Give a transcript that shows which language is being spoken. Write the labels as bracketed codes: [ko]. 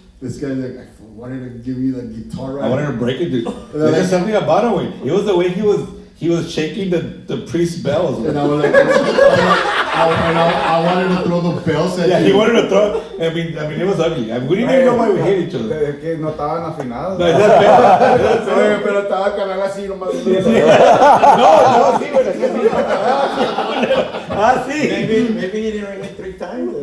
[en] This guy's like, I wanted to give you the guitar right. I wanted to break it, dude. There's just something about him. It was the way he was shaking the priest's bells. And I was like, I wanted to throw the bells at Yeah, you. he wanted to throw. I mean, it was ugly. I mean, we didn't even know why we hate each other. [es] Es que no estaban afinados. [en] No, is that bad? [es] Oye, pero estaba el canal así nomás. No, sí, güey. Ah, sí. [en] Maybe he didn't ring it 3 times.